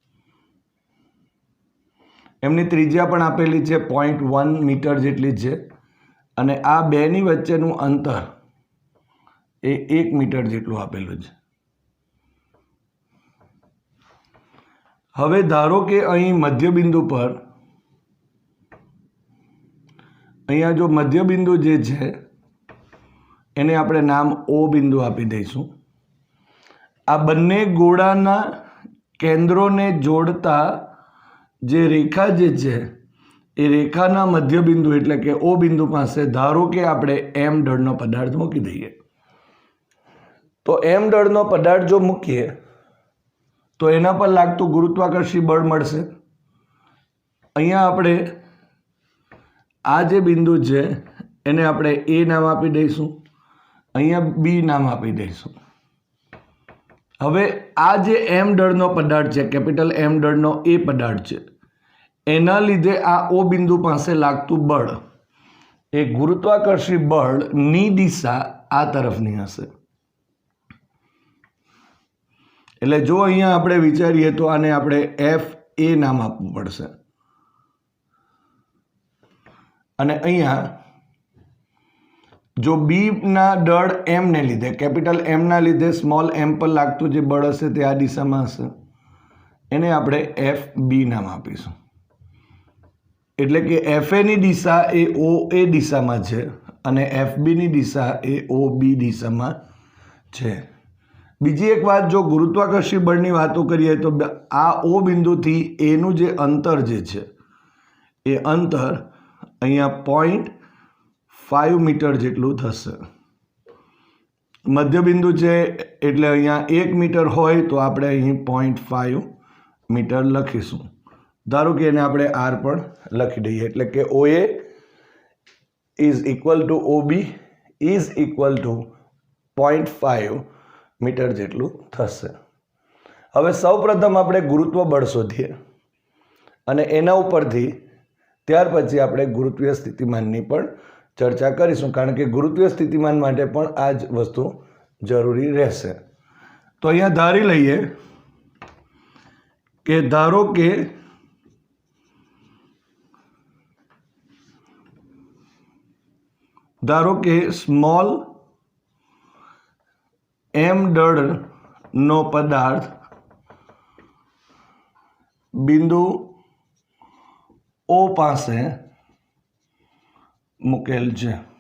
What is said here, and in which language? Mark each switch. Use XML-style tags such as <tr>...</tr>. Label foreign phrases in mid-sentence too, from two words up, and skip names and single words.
<gu>એમની ત્રિજ્યા પણ આપેલી છે 0.1 મીટર જેટલી છે અને આ બેની વચ્ચેનું અંતર એ 1 મીટર જેટલું આપેલું છે। હવે ધારો કે અહીં મધ્યબિંદુ પર અહીંયા જો મધ્યબિંદુ જે છે એને આપણે નામ O બિંદુ આપી દઈશું। આ બંને ગોળાના કેન્દ્રોને જોડતા જે રેખા જે છે એ રેખાના મધ્યબિંદુ એટલે કે ઓ બિંદુ પાસે ધારો કે આપણે એમ દળનો પદાર્થ મૂકી દઈએ। તો એમ દળનો પદાર્થ જો મૂકીએ તો એના પર લાગતું ગુરુત્વાકર્ષી બળ મળશે। અહીંયા આપણે આ જે બિંદુ છે એને આપણે એ નામ આપી દઈશું, અહીંયા બી નામ આપી દઈશું। હવે આ જે એમ દળનો પદાર્થ હૈ, કૈપિટલ એમ દળનો એ પદાર્થ હૈ, એના લીધે આ ઓ બિંદુ પાસે લાગતું બળ એ ગુરુત્વાકર્ષી બળ ની દિશા આ તરફની હશે। એટલે જો અહીંયા આપણે વિચારીએ તો આને આપણે એફ એ નામ આપવું પડશે અને અહીંયા જો બી ના દળ એમ ને લીધે કૈપિટલ એમ ના લીધે સ્મૉલ એમ પર લાગતું જે બળ હશે તે આ દિશામાં હશે, એને આપણે એફ બી નામ આપીશું। એટલે કે એફ એ ની દિશા એ ઓ એ દિશામાં છે અને એફ બી ની દિશા એ ઓ બી દિશામાં છે। બીજી એક વાત, જો ગુરુત્વાકર્ષી બળની વાતો કરીએ તો આ ઓ બિંદુથી એ નું જે અંતર જે છે એ અંતર અહીંયા 0.5 મીટર જેટલું થશે। મધ્યબિંદુ છે એટલે અહીંયા 1 મીટર હોય તો આપણે અહીં 0.5 મીટર લખીશું। ધારો કે એને આપણે આર પણ લખી દઈએ એટલે કે OA</gu> <en>is equal to OB is equal to</en> <gu>0.5 મીટર જેટલું થશે। હવે સૌ પ્રથમ આપણે ગુરુત્વ બળ શોધીએ અને એના ઉપરથી ત્યાર પછી આપણે ગુરુત્વીય સ્થિતિમાનની પણ ચર્ચા કરીશું, કારણ કે ગુરુત્વીય સ્થિતિમાન માટે પણ આ જ વસ્તુ જરૂરી રહેશે. તો અહીંયા ધારી લઈએ કે ધારો કે સ્મોલ m દળનો પદાર્થ બિંદુ O પાસે મૂકેલ છે.</gu>